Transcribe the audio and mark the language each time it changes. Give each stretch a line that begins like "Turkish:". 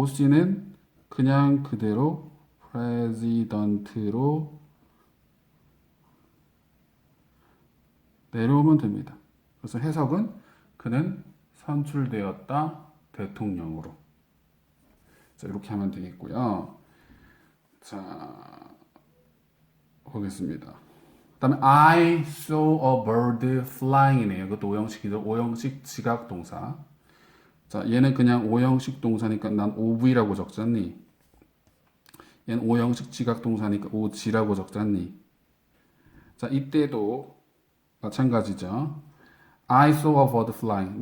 Korean: OC는 그냥 그대로 president로 내려오면 됩니다. 그래서 해석은 그는 선출되었다 대통령으로. 자, 이렇게 하면 되겠고요. 자, 보겠습니다. 그다음에
English: I saw a bird flying이네요.
Korean: 이것도 오형식이죠. 오형식 지각 동사. 자, 얘는 그냥 오형식 동사니까 난 OV라고 적잖니. 얘는 오형식 지각 동사니까 OG라고 적잖니. 자, 이때도 마찬가지죠.
English: I saw a bird flying.